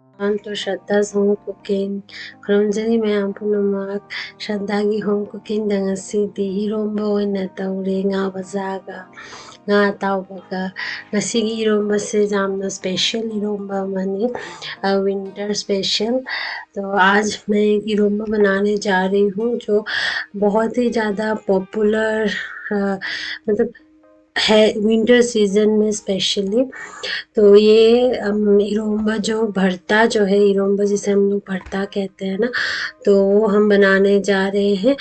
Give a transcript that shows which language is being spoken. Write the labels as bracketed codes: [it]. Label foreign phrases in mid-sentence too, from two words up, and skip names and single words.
[en] to Shraddha's home cooking. [mni] Khurumjani mayam punamak Shraddhagi [en] home cooking [mni] da ngasidi iromba oina taure nga bazaga nga ataubaga. Ngasigi iromba se jamna special iromba amani [en] winter special. [hi] तो आज मैं एक इरोम्बा बनाने जा रही हूँ जो बहुत ही ज़्यादा पॉपुलर मतलब है [en] winter season [hi] में स्पेशली। तो ये इरोम्बा जो भरता जो है, इरोम्बा जिसे हम लोग भरता कहते हैं ना, तो वो हम बनाने जा रहे हैं।